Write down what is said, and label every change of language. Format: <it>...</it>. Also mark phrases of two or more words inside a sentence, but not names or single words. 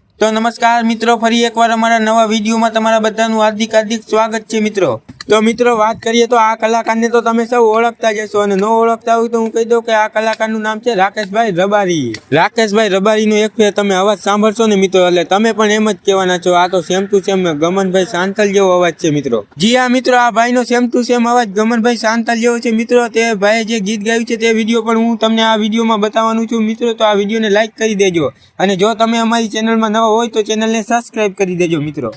<gu>તો નમસ્કાર મિત્રો, ફરી એક બાર અમારા નવા વિડિયો માં તમારા બધાનું હાર્દિક હાર્દિક સ્વાગત હૈ। મિત્રો તો મિત્રો બાત કરીએ તો આ કલાકાર ને તો તમે સબ ઓળખતા જ હશો અને ન ઓળખતા હોય તો હું કહી દઉં કે આ કલાકારનું નામ છે રાકેશભાઈ રબારી। રાકેશભાઈ રબારીનો એક ફેર તમે અવાજ સાંભળશો ને મિત્રો એટલે તમે પણ એમ જ કહેવાના છો આ તો</gu> <en>same to same</en> <gu>ગમનભાઈ સાંતલ જેવો અવાજ છે મિત્રો। જી હા મિત્રો, આ ભાઈનો</gu> <en>same to same</en> <gu>અવાજ ગમનભાઈ સાંતલ જેવો છે મિત્રો। તે ભાઈએ જે ગીત ગાયું છે તે વિડીયો પણ હું તમને આ વિડીયોમાં બતાવવાનું છું મિત્રો। તો આ વિડીયોને લાઈક કરી દેજો અને જો તમે અમારી ચેનલમાં નવા હોય તો ચેનલને સબસ્ક્રાઇબ કરી દેજો મિત્રો।</gu>